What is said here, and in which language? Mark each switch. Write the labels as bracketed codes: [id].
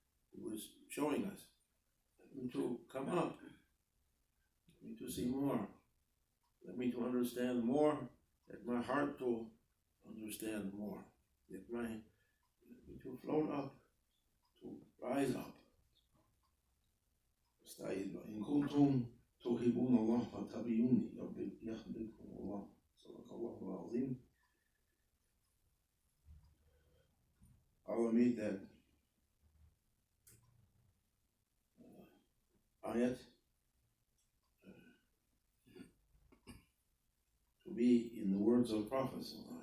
[en] He was showing us. Let me to come up. Let me to see more. Let me to understand more. Let my heart to understand more. Let me to float up, to rise up. [ar] إن كنتم تحبون الله فاتبعوني يحببكم الله. صدق الله العظيم. [en] Allah made that ayat to be in the words of prophets.